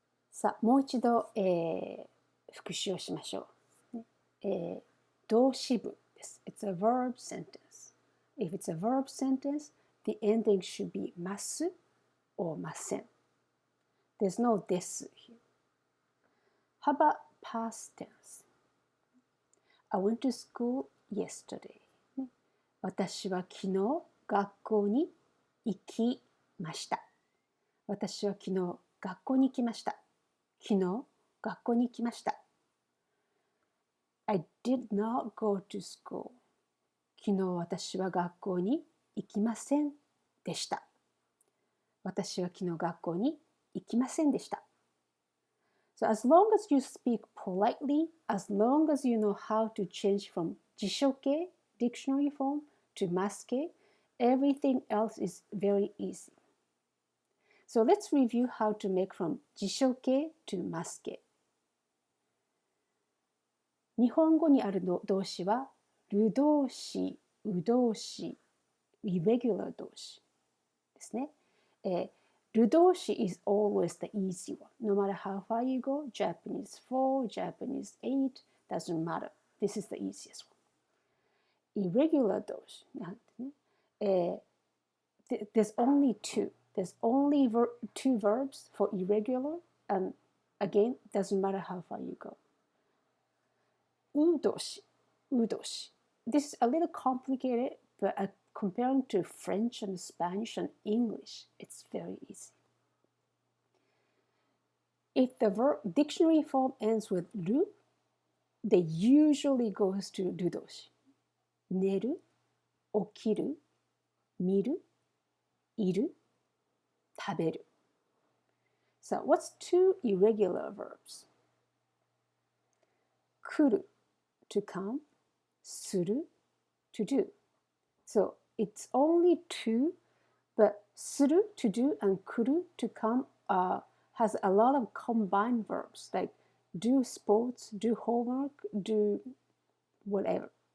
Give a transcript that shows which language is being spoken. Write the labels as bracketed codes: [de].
[ja] さあ、もう一度、復習をしましょう。動詞文です。 [en] It's a verb sentence. If it's a verb sentence, the ending should be ます or ません。 There's no です here. How about past tense? I went to school yesterday. [ja] 私は昨日学校に行きました。私は昨日学校に行きました。昨日学校に行きました。 [en] I did not go to school. [ja] 昨日私は学校に行きませんでした。私は昨日学校に行きませんでした。 [en] So as long as you speak politely, as long as you know how to change from 辞書形 dictionary form to ます形, everything else is very easy. So let's review how to make from 辞書形 to ます形。 [ja] 日本語にある動詞は、る動詞、う動詞、irregular 動詞ですね。 [en] る動詞 is always the easy one. No matter how far you go, Japanese 4, Japanese 8, doesn't matter. This is the easiest one. [ja] Irregular 動詞なんてね。 [en] There's only two. There's only two verbs for irregular, and again, doesn't matter how far you go. [ja] う動詞、う動詞。 [en] This is a little complicated, but comparing to French and Spanish and English, it's very easy. If the verb dictionary form ends with る, they usually goes to る動詞。 [ja] 寝る、起きる、見る、いる、食べる。 [en] So what's two irregular verbs? 来る to come, する to do. So it's only two, but する to do and 来る to come has a lot of combined verbs like do sports, do homework, do whatever.